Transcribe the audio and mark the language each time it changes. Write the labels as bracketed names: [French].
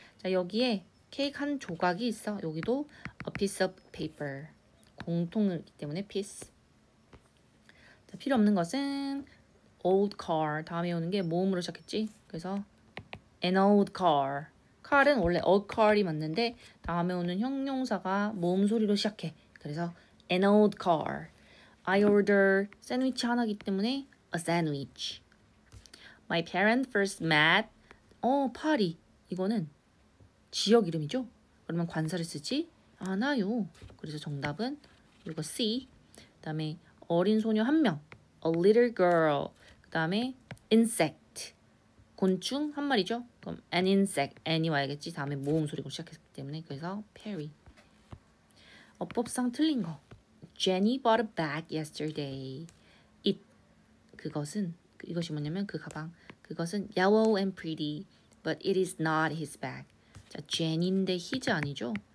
[Korean] 자, 여기에 케이크 한 조각이 있어. 여기도 [English] a piece of paper. [Korean] 공통이기 때문에 piece. 자, 필요 없는 것은 [English] old car. [Korean] 다음에 오는 게 모음으로 시작했지. [English] 그래서 an old car. [Korean] car은 원래 a car이 맞는데 다음에 오는 형용사가 모음 소리로 시작해. [English] 그래서 an old car. I order [Korean] 샌드위치 하나기 때문에 [English] a sandwich. My parents first met. 파리. [Korean] 이거는 지역 이름이죠. 그러면 관사를 쓰지 않아요. 그래서 정답은 이거 C. 그 다음에 어린 소녀 한 명. [English] A little girl. [Korean] 그 다음에 insect. 곤충 한 마리죠. [English] 그럼 an insect. [Korean] an이 와야겠지. 다음에 모음 소리로 시작했기 때문에 그래서 Perry. 어법상 틀린 거. [English] Jenny bought a bag yesterday. [Korean] It. 이것이 뭐냐면 그 가방. 그것은 [English] yellow and pretty, but it is not his bag. [Korean] 자, Jenny인데 his 아니죠?